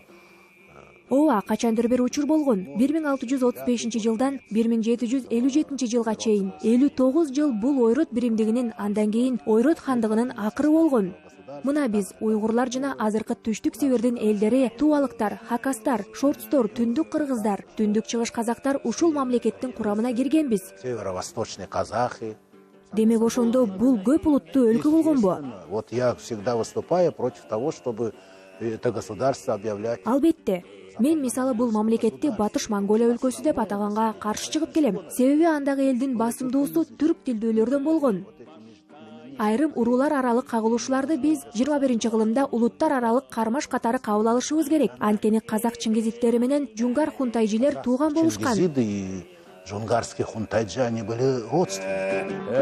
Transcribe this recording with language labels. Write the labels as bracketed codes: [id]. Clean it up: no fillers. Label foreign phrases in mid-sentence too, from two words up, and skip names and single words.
[ky] Ооба, качандыр бир учур болгон. 1635-жылдан 1757-жылга чейин 59 жыл бул ойрот биримдигинин, андан кийин ойрот хандыгынын акыры болгон. Мына биз уйгурлар жана азыркы түштүк Сибирдин элдери Тувалыктар, Хакастар, Шортстор, Түндүк кыргыздар, Түндүк чыгыш казактар ушул мамлекеттин курамына киргенбиз. [ru] Северо-восточные казахи. [ky] Демек ошондо бул көп улуттуу өлкө болгонбу? [ru] Вот я всегда выступаю против того, чтобы это государство объявлять. [ky] Албетте. Мен мисалы бул мамлекетти Батыш Монголия өлкөсү деп атаганга каршы чыгып келем. Себеби андагы элдин басымдуусу түрк тилдүүлөрдөн болгон. Айрым уруулар аралык кагылышууларды биз 21-кылымда улуттар аралык кармаш катары кабыл алышыбыз керек. Анткени казак чингизиттери менен жунгар хунтайжилер тууган болушкан. [ru] Чингизиды и джунгарские хунтайджи, они были родственники.